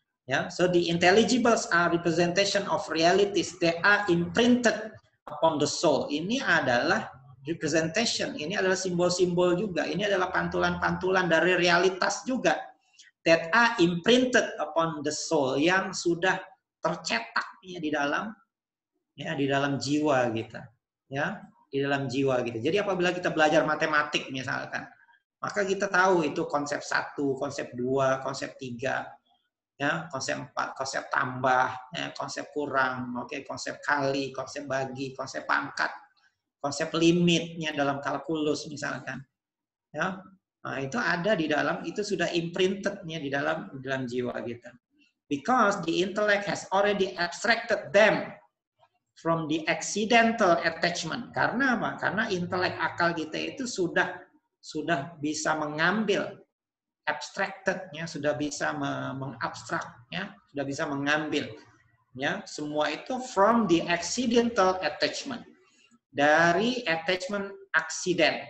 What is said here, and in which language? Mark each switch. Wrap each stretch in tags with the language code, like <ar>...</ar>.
<en>Ya, so the intelligibles are representation of realities. They are imprinted upon the soul.</en> <id>Ini adalah representation. Ini adalah simbol-simbol juga. Ini adalah pantulan-pantulan dari realitas juga. That are imprinted upon the soul, yang sudah tercetak di dalam jiwa kita. Ya, di dalam jiwa kita. Jadi apabila kita belajar matematik misalkan, maka kita tahu itu konsep 1, konsep 2, konsep 3. Ya, konsep 4, konsep tambah, ya, konsep kurang, konsep kali, konsep bagi, konsep pangkat, konsep limitnya dalam kalkulus misalkan. Ya, nah, itu ada di dalam, itu sudah imprinted-nya di dalam jiwa kita.</id> <en>Because the intellect has already abstracted them from the accidental attachment.</en> <id>Karena apa? Karena intelek akal kita itu sudah bisa mengambil abstracted-nya, sudah bisa mengabstraknya, sudah bisa mengambil ya semua itu from the accidental attachment, dari attachment accident.</id>